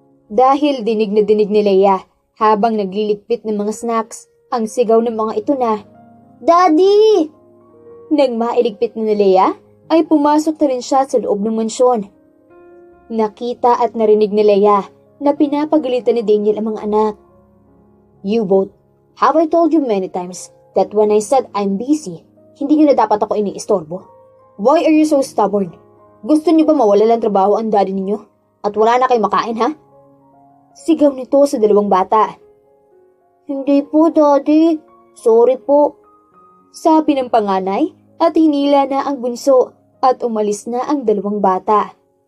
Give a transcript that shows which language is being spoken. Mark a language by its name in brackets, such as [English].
[Filipino] Dahil dinig na dinig ni Leia habang nagliligpit ng mga snacks ang sigaw ng mga ito na, "Daddy!" Nang mailigpit na ni Leia, ay pumasok na rin siya sa loob ng mansyon. Nakita at narinig ni Leia na pinapagalitan ni Daniel ang mga anak. [English] "You both, have I told you many times that when I said I'm busy, [Filipino] hindi niyo na dapat ako iniistorbo? [English] Why are you so stubborn? [Filipino] Gusto niyo ba mawala lang trabaho ang daddy ninyo? At wala na kayo makain, ha?" Sigaw nito sa dalawang bata. "Hindi po, Daddy. Sorry po." Sabi ng panganay at hinila na ang bunso at umalis na ang dalawang bata.